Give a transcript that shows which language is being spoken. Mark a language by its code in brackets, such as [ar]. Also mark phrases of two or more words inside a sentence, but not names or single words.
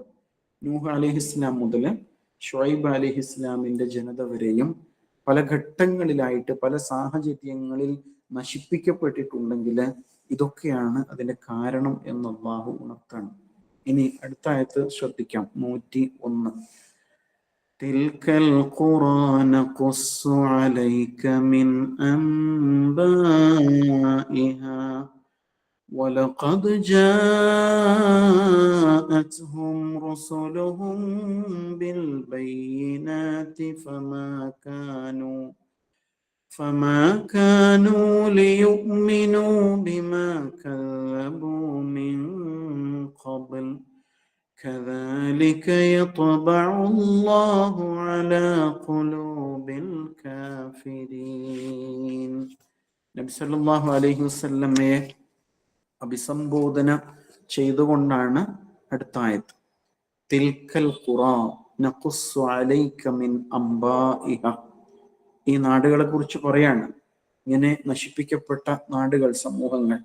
[ml] നൂഹ് അലൈഹിസ്ലാം മുതൽ ഷുഐബ് അലൈഹിസ്ലാമിന്റെ ജനത വരെയും പല ഘട്ടങ്ങളിലായിട്ട് പല സാഹചര്യങ്ങളിൽ നശിപ്പിക്കപ്പെട്ടിട്ടുണ്ടെങ്കിൽ ഇതൊക്കെയാണ് അതിന്റെ കാരണം എന്ന് അള്ളാഹു ഉണർത്താണ്. ഇനി അടുത്ത ആയത്ത് ശ്രദ്ധിക്കാം, 101. [ar] تلك القرى نقص عليك من أنبائها ولقد جاءتهم رسلهم بالبينات فما كانوا ليؤمنوا بما كذبوا من قبل كذلك يطبع الله على قلوب الكافرين. [ml] നബി [ar] صلى الله عليه وسلم [ml] അഭിസംബോധന ചെയ്തുകൊണ്ടാണ് അടുത്ത ആയത്ത്. [ar] تلك القرى نقص عليك من أنبائها. [ml] ഈ നാടുകളെ കുറിച്ച് പറയാണ്, ഇങ്ങനെ നശിപ്പിക്കപ്പെട്ട നാടുകൾ, സമൂഹങ്ങൾ.